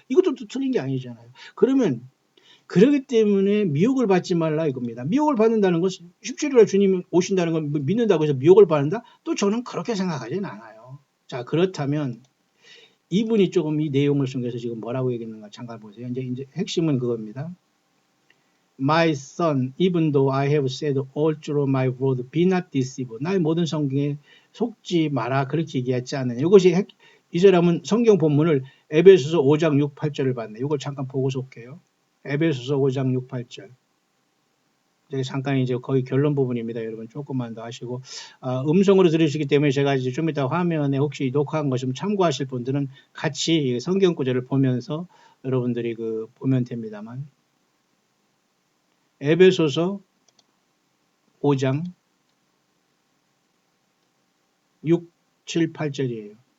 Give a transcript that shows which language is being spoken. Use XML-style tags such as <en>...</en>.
<ko>이것도 또 틀린 게 아니잖아요. 그러면 그렇기 때문에 미혹을 받지 말라 이겁니다. 미혹을 받는다는 것은 17일날 주님 오신다는 걸 믿는다고 해서 미혹을 받는다? 또 저는 그렇게 생각하지는 않아요. 자, 그렇다면 이분이 조금 이 내용을 숨겨서 지금 뭐라고 얘기했는가 잠깐 보세요. 이제 핵심은 그겁니다.</ko> <en>My son, even though I have said all through my word, be not deceived.</en> <ko>나의 모든 성경에 속지 마라 그렇게 얘기했지 않느냐. 이것이 이 사람은 성경 본문을 에베소서 5장 6, 8절을 봤네. 이걸 잠깐 보고 속해요. 에베소서 5장 6, 8절. 잠깐 이제 거의 결론 부분입니다. 여러분 조금만 더 하시고 음성으로 들으시기 때문에 제가 이제 좀 이따 화면에 혹시 녹화한 것 좀 참고하실 분들은 같이 성경 구절을 보면서 여러분들이 보면 됩니다만 에베소서 5장 6, 7, 8절이에요.</ko>